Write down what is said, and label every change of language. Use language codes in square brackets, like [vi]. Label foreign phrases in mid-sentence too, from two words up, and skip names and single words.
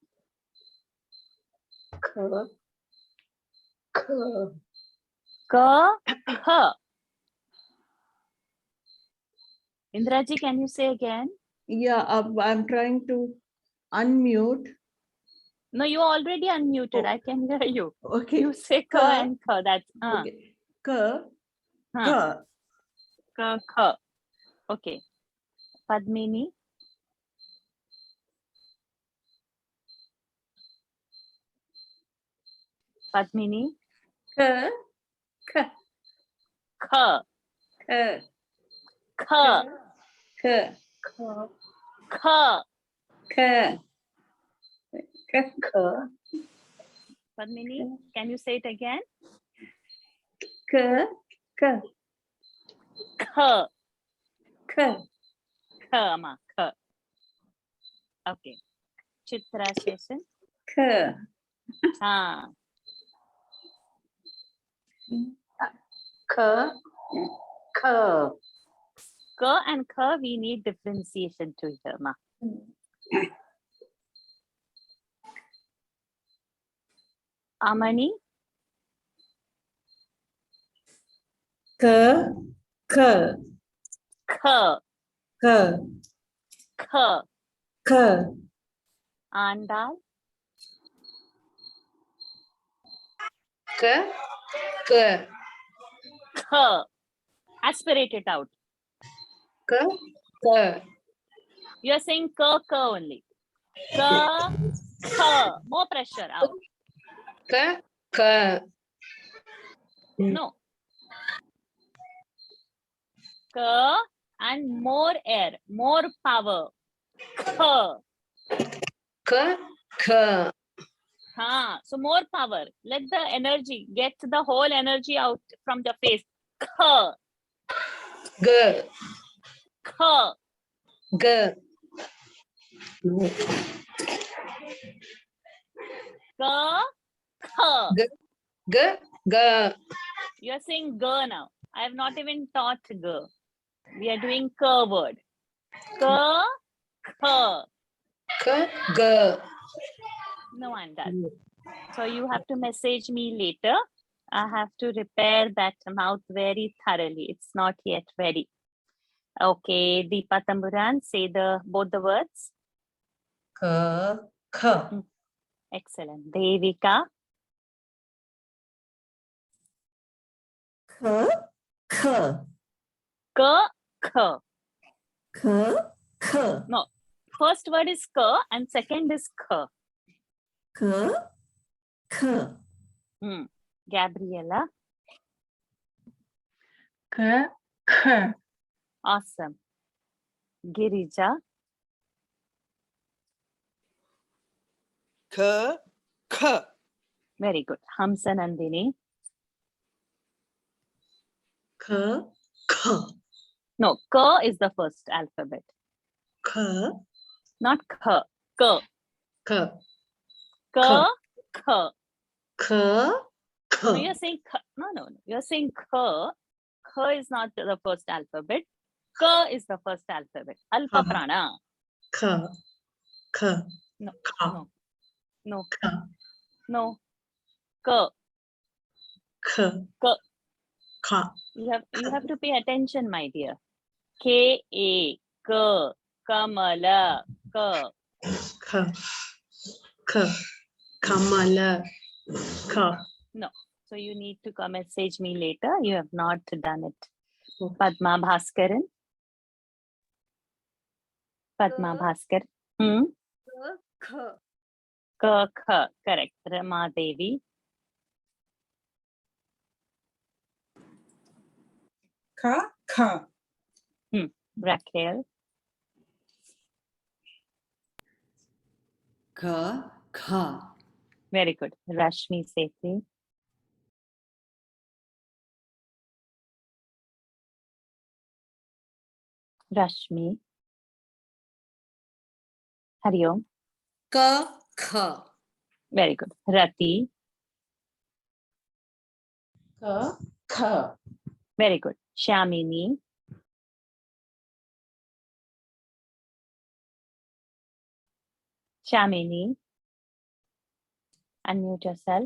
[en] K, K. Indraji, can you say again? yeah. I'm trying to unmute. No, you already unmuted. Oh. I can hear you. Okay. You say ka Ka. and ka. That's Okay. Ka. huh. Ka. Ka. Okay. Padmini. Padmini. Ka. Ka. Ka. Ka. Ka. Ka. Ka. Ka. Ka. Padmini, can you say it again? Ka. Ka. Ka. Ka. Ka, ma. Ka. Okay. Chitra Session. Ka. Ah. Ka. Ka. Ka and ka, we need differentiation to hear, ma. Amani. Ka. Ka. Ka. Ka. Ka. Ka. Andal. Ka. Ka. Ka. Aspirate it out. Ka. Ka. You're saying ka only. Ka. Ka. More pressure out. Ka. Ka. No. Ka and more air, more power. Ka. Ka. Ka. So more power. Let the energy, get the whole energy out from the face. Ka. Ga. Ka. Ga. Ka. Ka. Ga. Ga. You're saying ga now. I have not even taught ga. We are doing ka word. Ka. Ka. Ka. Ga. No, Andal. So you have to message me later. I have to repair that mouth very thoroughly. It's not yet ready. Okay, Deepa Thampuran, say both the words. Ka. Ka. Excellent. Devika. Ka. Ka. Ka. Ka. Ka. Ka. No. First word is ka and second is ka. Ka. Ka. Gabriela. Ka. Ka. Awesome. Girija. Ka. Ka. Very good. Hamsa Nandini. Ka. Ka. No, ka is the first alphabet. Ka. Not ka. Ka. Ka. Ka. Ka. Ka. No, Ka. you're saying ka. No. You're saying ka. Ka is not the first alphabet. Ka is the first alphabet. [sa] Alpa prana. Ka. Ka. [en] No. Ka. No. No. Ka. No. Ka. Ka. Ka. Ka. You have to pay attention, my dear. K-A. Ka. Kamala. Ka. Ka. Ka. Kamala. Ka. No. So you need to come message me later. You have not done it. Padma Bhaskaran. Padma Bhaskar. Ka. Ka. Ka. Correct. Rama Devi. Ka. Ka. Raquel. Ka. Ka. Very good. Rashmi Sethi. Rashmi. Hariom. Ka. Ka. Very good. Rati. Ka. Ka. Very good. Shamini. Shamini. Unmute yourself.